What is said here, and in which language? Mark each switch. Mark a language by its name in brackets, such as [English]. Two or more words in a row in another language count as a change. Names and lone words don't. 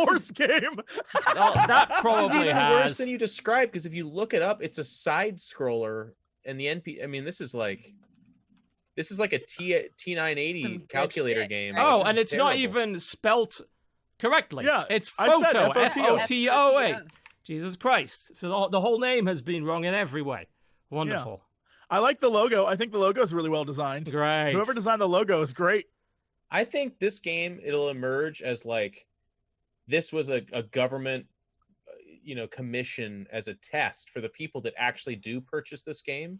[English] horse game. Oh, that This is probably even has. worse than you described, because if you look it up, it's a side scroller, and the NP. I mean, this is like This is like a T980 calculator game. Oh, This and is it's not terrible. even spelt correctly. Yeah, it's I said Foto, F-O-T-O. F-O-T-O-A. Jesus Christ. So the whole name has been wrong in every way. Wonderful. I like the logo. I think the logo is really well designed. Great. Whoever designed the logo is great. I think this game, it'll emerge as like, this was a government, commission as a test for the people that actually do purchase this game.